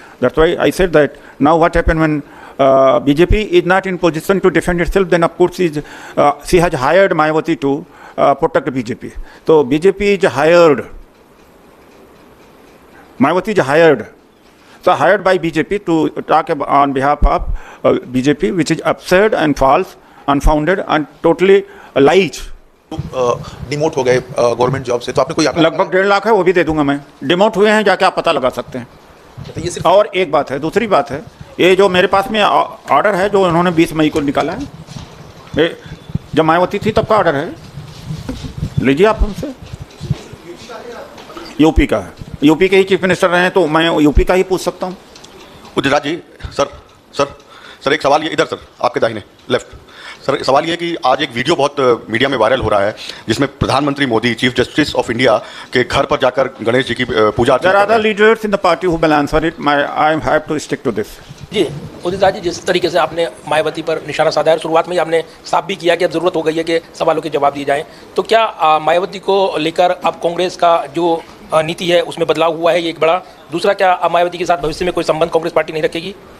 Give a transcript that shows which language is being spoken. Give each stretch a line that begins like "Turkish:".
English: That's why I said that now what happened when BJP is not in position to defend itself, then of course she has hired Mayawati to protect BJP. So BJP is hired. Mayawati is hired. So hired by BJP to talk on behalf of BJP, which is absurd and false, unfounded and totally lies.
Hindi: Demote हो गए government job से, तो आपने कोई लगभग 1.5 लाख है, वो भी दे दूंगा मैं। डिमोट हुए हैं, जाके आप पता लगा सकते हैं। तो ये सिर्फ और एक बात है, दूसरी बात है, ये जो मेरे पास में ऑर्डर है जो उन्होंने 20 मई को निकाला है, जब मायावती थी तब का ऑर्डर है, लीजिए आप हमसे। यूपी का है, यूपी के ही चीफ मिनिस्टर रहे हैं तो मैं यूपी का ही पूछ सकता हूँ। गुजरात जी, सर एक सवाल ये, इधर सर आपके दाहिने लेफ्ट सर, सवाल ये कि आज एक वीडियो बहुत मीडिया में वायरल हो रहा है जिसमें प्रधानमंत्री Modi chief justice of India के घर पर जाकर गणेश जी की पूजा
English: There are other leaders in the party who will answer it. I have to stick to this.
Hindi: Ji Udit Raj ji, जिस तरीके से आपने मायावती पर निशाना साधा है, शुरुआत में ही आपने साफ भी किया कि अब ज़रूरत हो गई है कि सवालों के जवाब दिए जाएं, तो क्या मायावती को लेकर अब कांग्रेस का जो नीति है उसमें बदलाव हुआ है? ये एक बड़ा। दूसरा, क्या अब मायावती के साथ भविष्य में कोई संबंध कांग्रेस पार्टी नहीं रखेगी?